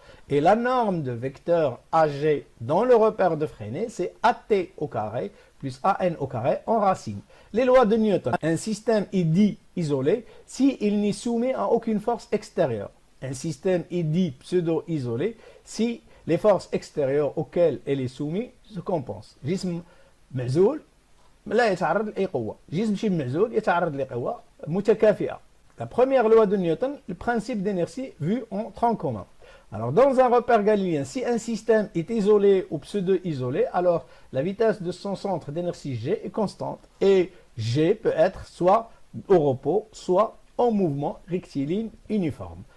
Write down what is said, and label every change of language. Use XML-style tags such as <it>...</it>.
<fr>Et la norme de vecteur AG dans le repère de Freinet, c'est AT au carré plus AN au carré en racine. Les lois de Newton. Un système est dit isolé s'il n'est soumis à aucune force extérieure. Un système est dit pseudo-isolé si les forces extérieures auxquelles elle est soumise se compensent.</fr> <ar>جسم معزول لا يتعرض لأي قوة. جسم شبه معزول يتعرض لقوة متكافئة.</ar> <fr>La première loi de Newton, le principe d'inertie vu en tronc commun. Alors, dans un repère galiléen, si un système est isolé ou pseudo-isolé, alors la vitesse de son centre d'inertie G est constante. Et G peut être soit au repos, soit en mouvement rectiligne uniforme.</fr>